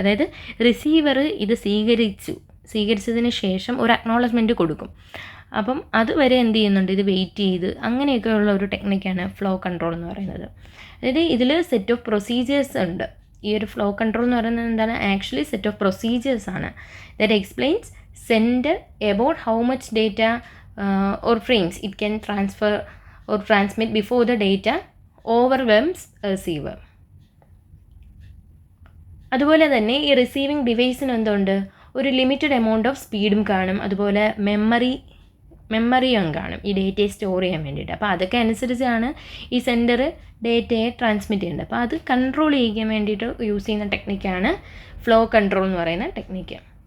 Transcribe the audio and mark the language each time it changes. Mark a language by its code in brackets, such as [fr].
[ml] അതായത് റിസീവർ ഇത് സ്വീകരിച്ചതിന് ശേഷം ഒരു അക്നോളജ്മെൻറ്റ് കൊടുക്കും. അപ്പം അതുവരെ എന്ത് ചെയ്യുന്നുണ്ട്, ഇത് വെയിറ്റ് ചെയ്ത് അങ്ങനെയൊക്കെയുള്ള ഒരു ടെക്നിക്കാണ് ഫ്ലോ കൺട്രോൾ എന്ന് പറയുന്നത്. അതായത് ഇതിൽ സെറ്റ് ഓഫ് പ്രൊസീജിയേഴ്സ് ഉണ്ട്. ഈ ഒരു ഫ്ലോ കൺട്രോൾ എന്ന് പറയുന്നത് എന്താണ്, ആക്ച്വലി സെറ്റ് ഓഫ് പ്രൊസീജിയേഴ്സ് ആണ്. [en] That explains sender about how much data or frames it can transfer or transmit before the data overwhelms receiver. [ml] അതുപോലെ തന്നെ ഈ റിസീവിങ് ഡിവൈസിന് എന്തുണ്ട്, ഒരു ലിമിറ്റഡ് എമൗണ്ട് ഓഫ് സ്പീഡും കാണും. അതുപോലെ മെമ്മറിയും കാണും ഈ ഡേറ്റയെ സ്റ്റോർ ചെയ്യാൻ വേണ്ടിയിട്ട്. അപ്പോൾ അതൊക്കെ അനുസരിച്ചാണ് ഈ സെൻഡർ ഡേറ്റയെ ട്രാൻസ്മിറ്റ് ചെയ്യേണ്ടത്. അപ്പോൾ അത് കൺട്രോൾ ചെയ്യാൻ വേണ്ടിയിട്ട് യൂസ് ചെയ്യുന്ന ടെക്നിക്കാണ് ഫ്ലോ കൺട്രോൾ എന്ന് പറയുന്ന ടെക്നിക്ക്.